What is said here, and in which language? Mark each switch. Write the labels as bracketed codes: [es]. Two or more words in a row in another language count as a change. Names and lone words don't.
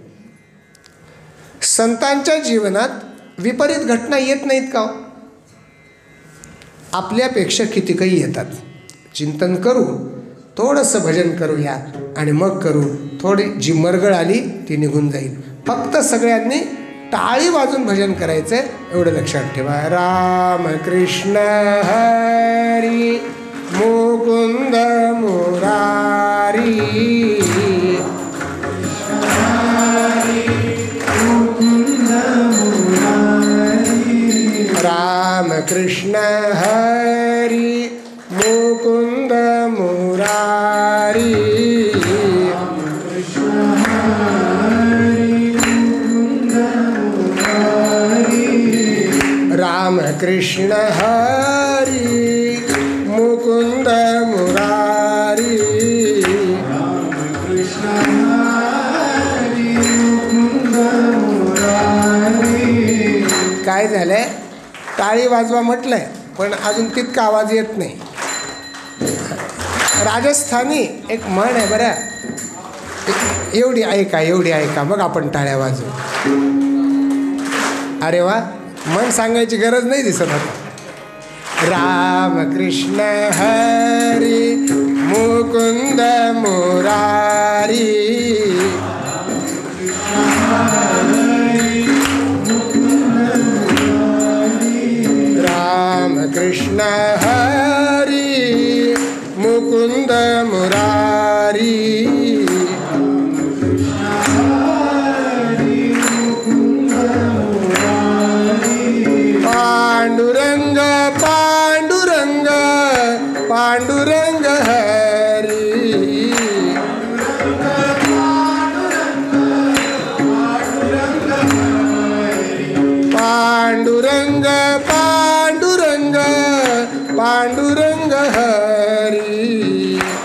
[mr] संतांच्या जीवनात विपरीत घटना येत नाहीत का? आपल्यापेक्षा किती काही येतात. चिंतन करू, थोडंसं भजन करूया आणि मग करू, थोडी जी मरगळ आली ती निघून जाईल. फक्त सगळ्यांनी टाळी वाजून भजन करायचं आहे, एवढं लक्षात ठेवा. राम कृष्ण हरी मुकुंद मुरारी, राम कृष्ण हरी मुकुंद मुरारी, राम कृष्ण हरी मुकुंद मुरारी. काय झालंय? टाळी वाजवा म्हटलंय पण अजून तितका आवाज येत नाही. राजस्थानी एक म्हण आहे बरं, एवढी ऐका, एवढी ऐका, मग आपण टाळ्या वाजवू. अरे वा, म्हण सांगायची गरज नाही दिसत आता. राम कृष्ण हरी मुकुंद मुरारी, राम कृष्ण हरी मुकुंद मुरारी. पांडुरंग पांडुरंग पांडुरंग हरी, पांडुरंग पांडुरंग पांडुरंग हरी.